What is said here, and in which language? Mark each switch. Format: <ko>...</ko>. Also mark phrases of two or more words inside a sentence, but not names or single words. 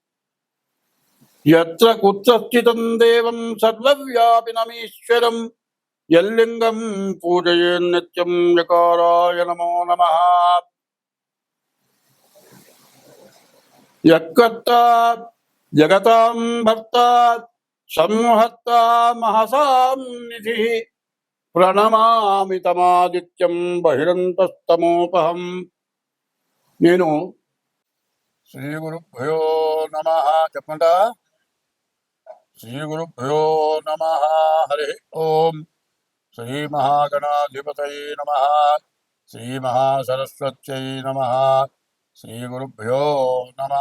<sa>यत्र कुत्र स्थितं देवं सर्वव्यापिनमीश्वरं यल्लिङ्गं पूजयेन्नित्यं यकाराय नमो नमः। यत्कर्ता जगतां भर्ता संहर्ता महसां निधिः प्रणमामि तमादित्यं बहिरन्तस्तमोपहं।</sa> <te>నేను</te> <sa>శ్రీ గురుభ్యో నమః</sa> <te>చెప్పండి.</te> <sa>శ్రీ గురుభ్యో నమః. హరి ఓం. శ్రీ మహాగణాధిపతయే నమః. శ్రీ మహాసరస్వత్యై నమః. శ్రీ గురుభ్యో నమః.</sa>